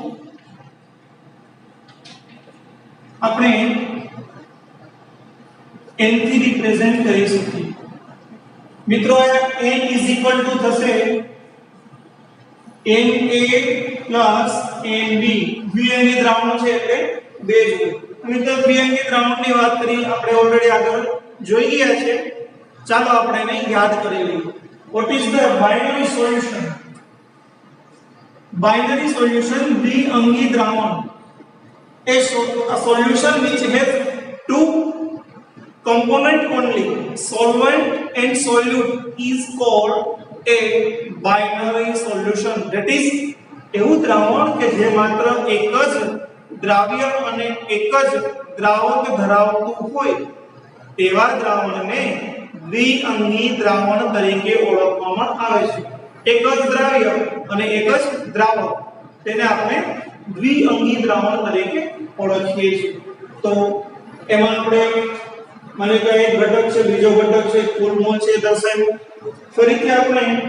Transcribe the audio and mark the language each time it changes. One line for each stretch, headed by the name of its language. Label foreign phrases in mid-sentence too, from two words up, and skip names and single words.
Gujarati: આપણે n થી રિપ્રેઝેન્ટ કરી શકીએ મિત્રો n થશે Na Nb દ્વિઅંગી દ્રાવણ છે એટલે બે જોડે મિત્રો દ્વિઅંગી દ્રાવણની વાત કરી આપણે ઓલરેડી આગળ જોઈ ગયા છે ચાલો આપણે એને યાદ કરી લઈએ
English: what is the binary solution
Gujarati: દ્વિઅંગી દ્રાવણ
English: a solution which has two component only solvent and solute is called a binary solution that
Gujarati: is એવું દ્રાવણ કે જે માત્ર એક જ દ્રાવ્ય અને એક જ દ્રાવક ધરાવતું હોય તેવા દ્રાવણને દ્વિઅંગી દ્રાવણ તરીકે ઓળખવામાં આવે છે એક જ દ્રાવ્ય અને એક જ દ્રાવક તેને આપણે દ્વિઅંગી દ્રાવણ તરીકે ઓળખીએ છીએ તો એમાં આપણે મને કહે એક ઘટક છે બીજો ઘટક છે કુલ મોલ છે દર્શાવ્યું ફરીથી આપણે